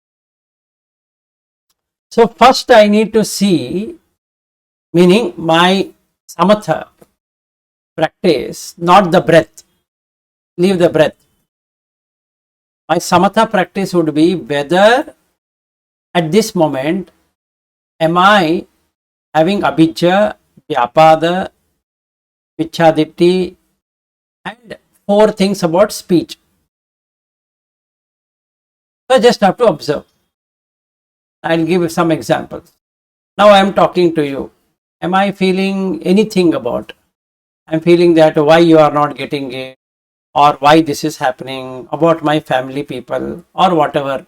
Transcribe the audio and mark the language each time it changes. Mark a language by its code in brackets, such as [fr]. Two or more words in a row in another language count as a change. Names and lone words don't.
[en] So first I need to see, meaning my samatha practice, not the breath. Leave the breath. My samatha practice would be whether at this moment am I having [pi] abhijja, vyapada, michhaditi, [en] and 4 things about speech. So I just have to observe. I'll give some examples. Now I am talking to you. Am I feeling anything about? I'm feeling that why you are not getting it, or why this is happening, about my family people, or whatever.